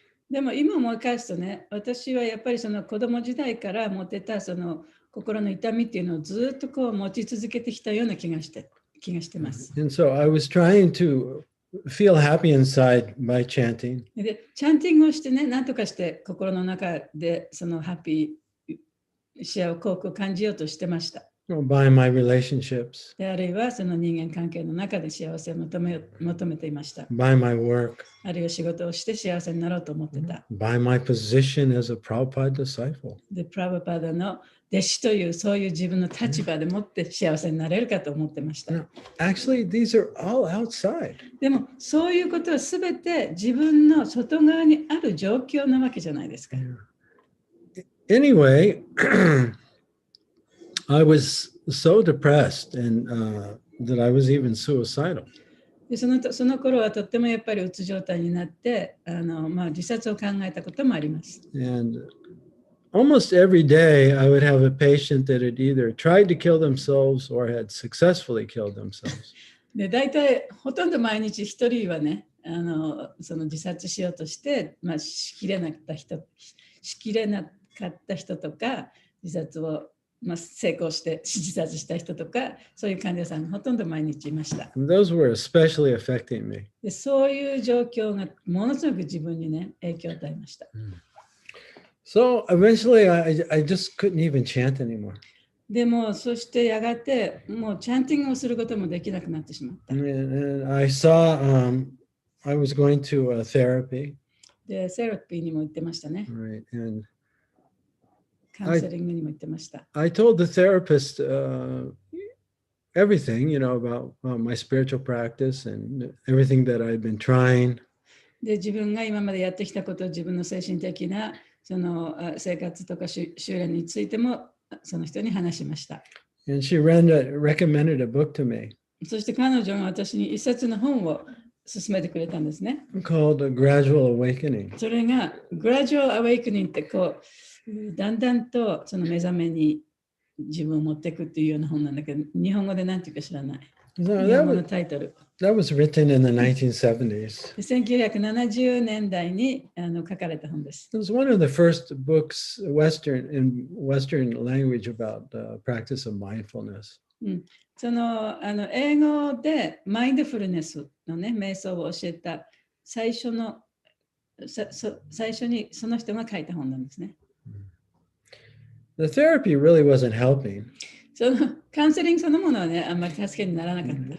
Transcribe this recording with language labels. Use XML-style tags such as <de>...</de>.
<ja>でも今思い返すとね、私はやっぱりその子供時代から持ってたその心の痛みっていうのをずっとこう持ち続けてきたような気がしてます。</ja> <en>And so I was trying to feel happy inside by chanting.</en> <ja>で、チャンティングをしてね、なんとかして心の中でそのハッピー、幸せを感じようとしてました。</ja> <en>By my relationships.</en> <ja>で、あるいはその人間関係の中で幸せを求めていました。</ja> <en>By my work.</en> <ja>あるいは仕事をして幸せになろうと思ってた。</ja> <en>By my position as a Prabhupada disciple.</en> <ja>で、プラブパダの弟子というそういう自分の立場でもって幸せになれるかと思ってました。</ja> <en>Actually, these are all outside.</en> <ja>でもそういうことはすべて自分の外側にある状況なわけじゃないですか。</ja> <en>Anyway, I was so depressed and that I was even suicidal.</en> <ja>でその頃はとってもやっぱりうつ状態になって自殺を考えたこともあります。</ja> <en>And almost every day I would have a patient that had either tried to kill themselves or had successfully killed themselves.</en> <ja>で大体ほとんど毎日一人はねその自殺しようとして、しきれなかった人とか自殺を成功して自殺した人とかそういう患者さんがほとんど毎日いました。</ja> <en>Those were especially affecting me.</en> <ja>でそういう状況がものすごく自分にね影響を与えました。</ja> <en>So eventually I just couldn't even chant anymore.</en> <ja>でもそしてやがてもうチャンティングをすることもできなくなってしまった。</ja> <en>And I saw I was going to therapy.</en> <ja>でセラピーにも行ってましたね。</ja> <en>Right. And</en> <ja>カウンセリングにも行ってました。</ja> <en>I told the therapist everything, about my spiritual practice and everything that I'd been trying.</en> <ja>で自分が今までやってきたことを自分の精神的なその生活とか修練についてもその人に話しました。</ja> <en>And she recommended a book to me</en> <ja>そして彼女が私に一冊の本を勧めてくれたんですね。</ja> <en>called A Gradual Awakening.</en> <ja>それが Gradual Awakening ってこうだんだんとその目覚めに自分を持っていくっていうような本なんだけど、日本語で何ていうか知らない。</ja> <en>No,</en> <ja>日本語のタイトル。</ja> <en>that was written in the 1970s.</en> <ja>1970年代に書かれた本です。</ja> <en>It was one of the first books in Western language about the practice of mindfulness.</en> <ja>その英語でマインドフルネスのね、瞑想を教えた最初にその人が書いた本なんですね。</ja> <en>The therapy really wasn't helping.</en> <ja>そのカウンセリングそのものはね、あんまり助けにならなかった。</ja>